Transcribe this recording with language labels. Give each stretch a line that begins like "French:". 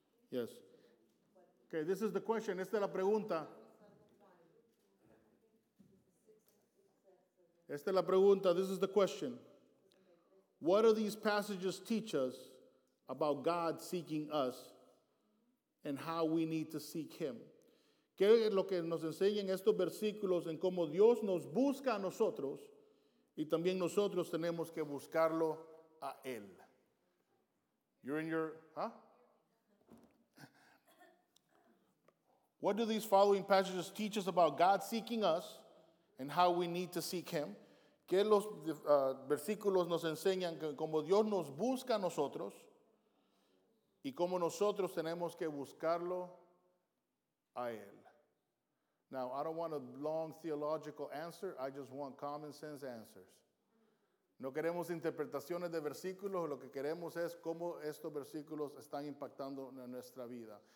English: Yes. Okay, this is the question.
Spanish: Esta es la pregunta. Esta es la pregunta,
English: this is the question. What do these passages teach us about God seeking us and how we need to seek him?
Spanish: ¿Qué es lo que nos enseñan estos versículos en cómo Dios nos busca a nosotros y también nosotros tenemos que buscarlo a él?
English: You're in your, huh? What do these following passages teach us about God seeking us and how we need to seek him?
Spanish: ¿Qué los versículos nos enseñan cómo Dios nos busca a nosotros y cómo nosotros tenemos que buscarlo a él?
English: Now, I don't want a long theological answer. I just want common sense answers.
Spanish: No queremos interpretaciones de versículos. Lo que queremos es cómo estos versículos están impactando en nuestra vida.